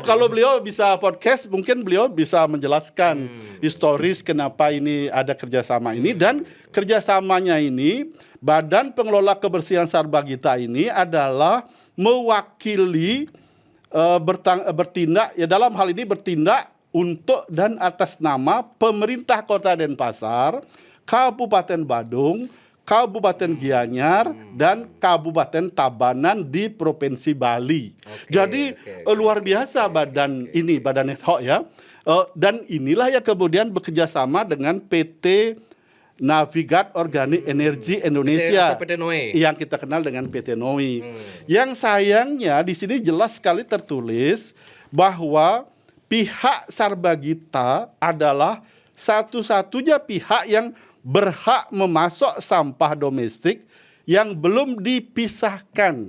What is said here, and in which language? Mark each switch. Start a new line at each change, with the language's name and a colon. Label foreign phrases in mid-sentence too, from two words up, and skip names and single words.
Indonesian: Kalau beliau bisa podcast mungkin beliau bisa menjelaskan historis kenapa ini ada kerjasama ini, dan kerjasamanya ini Badan Pengelola Kebersihan Sarbagita ini adalah mewakili bertindak ya, dalam hal ini bertindak untuk dan atas nama pemerintah Kota Denpasar, Kabupaten Badung, Kabupaten Gianyar, dan Kabupaten Tabanan di Provinsi Bali. Jadi luar biasa badan ini, badan
Latin: ad hoc
Indonesian: ya. Dan inilah yang kemudian bekerjasama dengan PT Navigat Organik Energi Indonesia, PT NOE, yang kita kenal dengan PT NOE. Yang sayangnya di sini jelas sekali tertulis bahwa pihak Sarbagita adalah satu-satunya pihak yang berhak memasok sampah domestik yang belum dipisahkan.